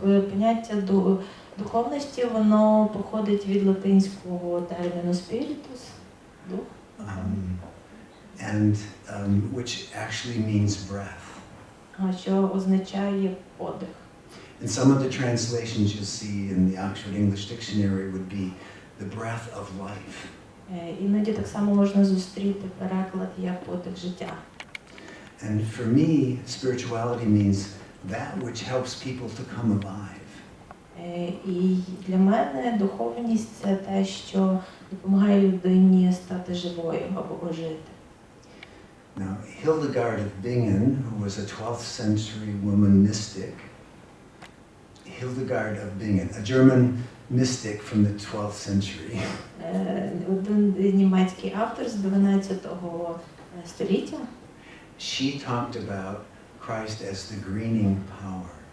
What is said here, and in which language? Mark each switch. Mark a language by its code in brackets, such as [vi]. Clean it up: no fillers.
[uk] Поняття духовності, воно походить від латинського терміну spiritus, дух. [en] and which actually means breath. [uk] Що означає подих. [en] And some of the translations you'll see in the Oxford English Dictionary would be the breath of life. [uk] Іноді так само можна зустріти переклад як подих життя. [en] And for me, spirituality means that which helps people to come alive. [uk] І для мене духовність – це те, що допомагає людині стати живою або ожити. [en] Now, Hildegard of Bingen, who was a 12th century woman mystic, Hildegard of Bingen, a German mystic from the 12th century. [uk] Один німецький автор з 12 століття. [en] She talked about Christ as the greening power.